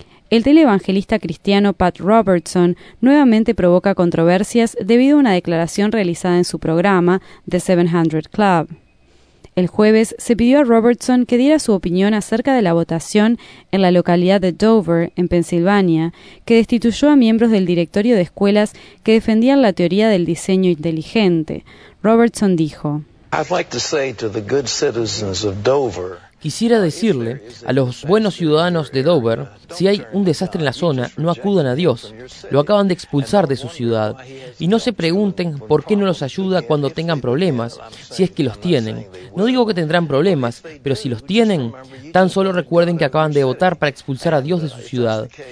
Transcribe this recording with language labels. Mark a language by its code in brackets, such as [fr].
[es] El televangelista cristiano Pat Robertson nuevamente provoca controversias debido a una declaración realizada en su programa, The 700 Club. El jueves se pidió a Robertson que diera su opinión acerca de la votación en la localidad de Dover, en Pensilvania, que destituyó a miembros del directorio de escuelas que defendían la teoría del diseño inteligente. Robertson dijo: [en] I'd like to say to the good citizens of Dover, [es] Quisiera decirle a los buenos ciudadanos de Dover, si hay un desastre en la zona, no acudan a Dios. Lo acaban de expulsar de su ciudad. Y no se pregunten por qué no los ayuda cuando tengan problemas, si es que los tienen. No digo que tendrán problemas, pero si los tienen, tan solo recuerden que acaban de votar para expulsar a Dios de su ciudad.